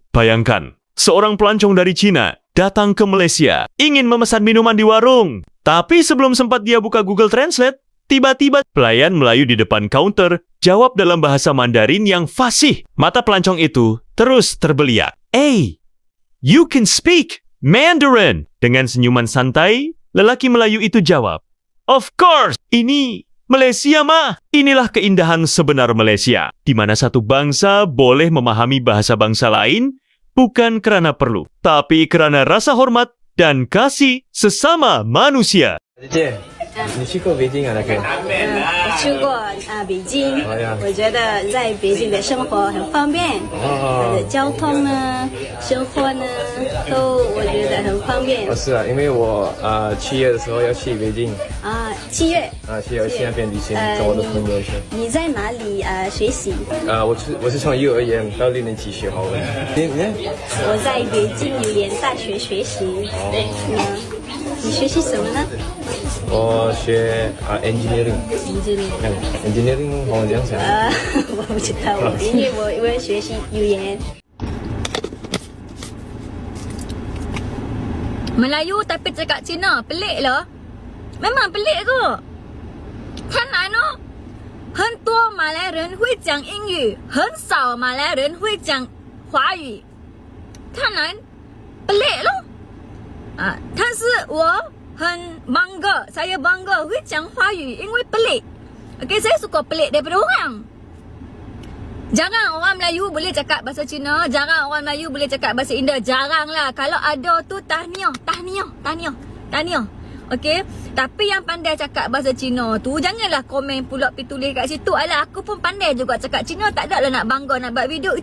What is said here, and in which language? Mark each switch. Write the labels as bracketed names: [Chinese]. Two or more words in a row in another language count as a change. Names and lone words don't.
[Malay] Bayangkan, seorang pelancong dari Cina datang ke Malaysia, ingin memesan minuman di warung. Tapi sebelum sempat dia buka Google Translate, tiba-tiba pelayan Melayu di depan kaunter jawab dalam bahasa Mandarin yang fasih. Mata pelancong itu terus terbeliak. [English] "Hey, you can speak Mandarin!" [Malay] Dengan senyuman santai, lelaki Melayu itu jawab, [English] "Of course, [Malay] ini Malaysia mah." Inilah keindahan sebenar Malaysia, di mana satu bangsa boleh memahami bahasa bangsa lain, bukan karena perlu, tapi karena rasa hormat dan kasih sesama manusia. [Chinese] 姐，你去过北京啊？那个？我去过北京，我觉得在北京的生活很方便，它的交通呢、生活呢，都我觉得很方便。是啊，因为我7月的时候要去北京。 7月。 7月去那边旅行，跟我的朋友去。你在哪里学习？我是从幼儿园到6年级学华文。我在北京语言大学学习。你学习什么呢？我学engineering。engineering 华文这样讲？我不知道，因为我学习语言。 [Malay] Melayu tapi cakap Cina, pelik lah. Memang pelik kot. [Chinese] 看来呢，很多马来人会讲英语，很少马来人会讲华语。看来 [Malay] pelik loh. [Chinese] 但是我很 bangga, [Malay] saya bangga [Chinese] 会讲华语，因为 pelik. [Malay] Okey, saya suka pelik daripada orang. Jarang orang Melayu boleh cakap bahasa Cina, jarang orang Melayu boleh cakap bahasa India, jarang lah. Kalau ada tu tahniah. Okey, tapi yang pandai cakap bahasa Cina tu janganlah komen pula pergi tulis kat situ, alah aku pun pandai juga cakap Cina, tak ada lah nak bangga nak buat video.